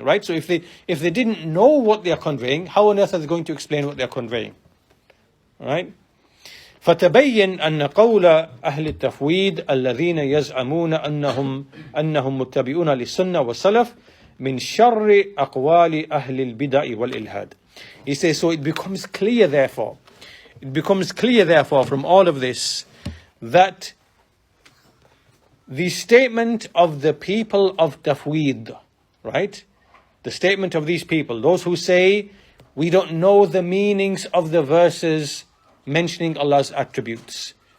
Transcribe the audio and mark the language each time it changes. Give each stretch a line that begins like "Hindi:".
English: Right? So if they didn't know what they are conveying, how on earth are they going to explain what they are conveying? Right?
Arabic: فتبين أن قول أهل التفويض الذين يزعمون أنهم متبعون للسنة والسلف من شر أقوال أهل البدع والإلحاد.
English: He says, so it becomes clear therefore from all of this that the statement of the people of Tafweed, right? The statement of these people, those who say we don't know the meanings of the verses mentioning Allah's attributes.